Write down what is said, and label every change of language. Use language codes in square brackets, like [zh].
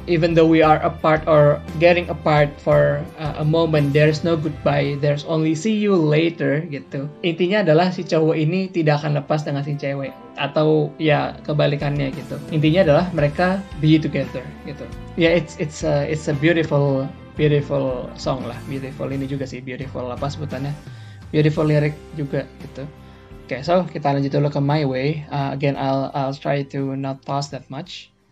[en] Even though we are apart or getting apart for a moment, there's no goodbye, there's only see you later gitu. [id] Intinya adalah si cowok ini tidak akan lepas dengan si cewek, atau ya kebalikannya gitu. Intinya adalah mereka [en] be together [id] gitu. [en] Ya it's a beautiful song lah. [id] Beautiful ini juga sih, beautiful apa sebutannya? [en] Beautiful lyric [id] juga gitu. Oke, so kita lanjut dulu ke My Way. [en] Again, I'll try to not pause that much.